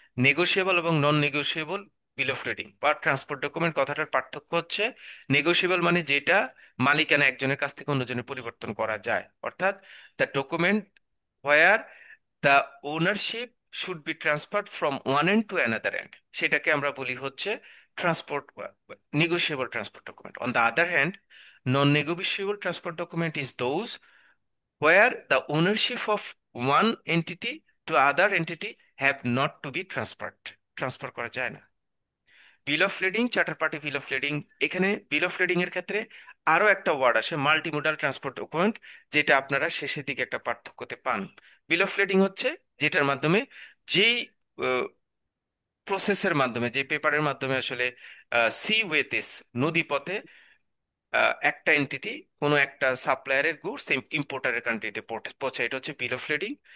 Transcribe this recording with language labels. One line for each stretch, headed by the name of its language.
Bangla: Negotiable এবং নন negotiable bill of trading বা transport document কথাটার পার্থক্য হচ্ছে, নেগোশিয়েবল মানে যেটা মালিকানা একজনের কাছ থেকে অন্যজনের পরিবর্তন করা যায়, অর্থাৎ
English: the document where the ownership should be transferred from one end to another end,
Bangla: সেটাকে আমরা বলি হচ্ছে transport negotiable transport document.
English: On the other hand, non-negotiable transport document is those where the ownership of one entity to other entity have not to be transferred.
Bangla: Transfer করা যায় না। বিল of লেডিং, charter party bill of লেডিং, এখানে বিল of লেডিং এর ক্ষেত্রে আরো একটা word আসে multimodal transport document, যেটা আপনারা শেষের দিকে একটা পার্থক্যতে পান। বিল অফ লেডিং হচ্ছে যেটার মাধ্যমে যেই প্রসেসের মাধ্যমে, যে পেপারের মাধ্যমে আসলে সি ওয়েতেস নদী পথে একটা এন্টিটি কোনো একটা সাপ্লায়ারের গুডস ইম্পোর্টারের কান্ট্রিতে পৌঁছায়, এটা হচ্ছে বিল অফ লেডিং।